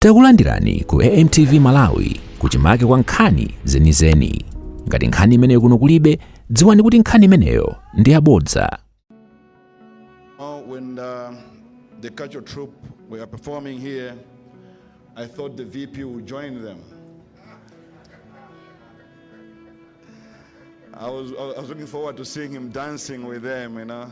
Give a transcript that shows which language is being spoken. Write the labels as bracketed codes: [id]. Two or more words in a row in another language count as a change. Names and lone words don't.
[ny] Takulandirani ku AMTV Malawi kuchimake kwa nkhani zenizeni. Ngati nkhani imeneyo kuno kulibe, dziwani kuti nkhani imeneyo ndi yabodza. [en] When the cultural troupe were performing here, I thought the VP would join them. I was looking forward to seeing him dancing with them, you know.